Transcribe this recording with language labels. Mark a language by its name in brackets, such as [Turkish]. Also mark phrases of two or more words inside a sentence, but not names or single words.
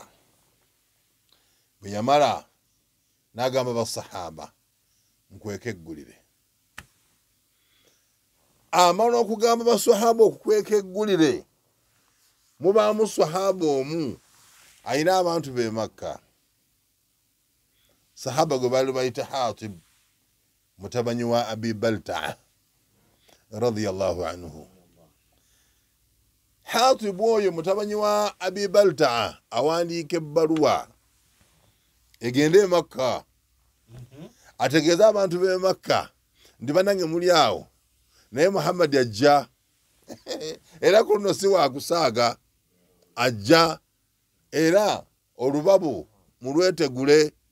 [Ganda] Bwe yamala n'agamba basahaba nkweka eggulire. Amala okugamba basahaba okukweka eggulire, mubaamu sahaba omu ayina abantu b'e Makka. Sahaba gwe baali bayita Hatib mutabanyi wa Abi Balta'a [Arabic] رضي الله عنه. [Ganda] Hatib oyo mutabanyi wa Abi Balta'a awandiika ebbaluwa egende e Makka ategeeza abantu b'e Makka ndi banange muli awo, naye Muhammad ajja era ku luno si waakusaaga, ajja era olubabu mulwetegule.